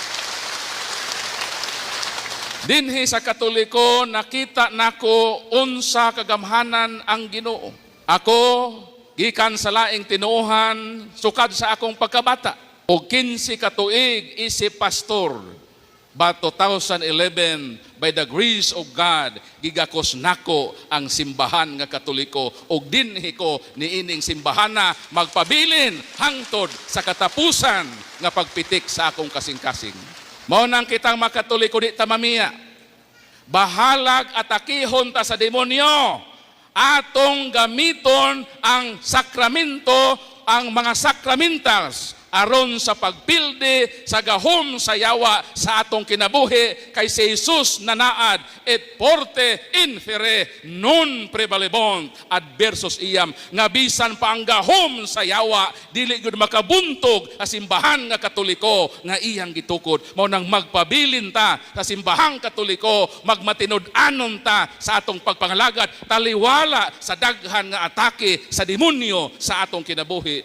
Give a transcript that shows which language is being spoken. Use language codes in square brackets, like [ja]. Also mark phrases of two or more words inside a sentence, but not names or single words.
[ceb] Dinhi sa Katoliko, nakita nako unsa kagamhanan ang Ginoo. Ako, gikan sa laing tinuohan, sukad sa akong pagkabata. O 15 katuig, isip pastor. [en] But 2011, by the grace of God, [ceb] gigakos nako ang simbahan nga Katoliko. O dinhi ko niining simbahan na magpabilin hangtod sa katapusan nga pagpitik sa akong kasing-kasing. Mao nang kitang makatoliko di tamamiya. Bahalag atakihon ta sa demonyo. Atong gamiton ang sakramento, ang mga sakramentals aron sa pagpildi sa gahom sa yawa sa atong kinabuhi kay si Jesus nanaad [la] et porte infere non prevalebont adversus iam [ceb] nga bisan pa ang gahom sa yawa dili gud makabuntog sa simbahan nga Katoliko nga iyang gitukod. Mao nang magpabilin ta sa simbahang Katoliko, magmatinud-anon ta sa atong pagpangalagad, taliwala sa daghan nga atake sa demonyo sa atong kinabuhi.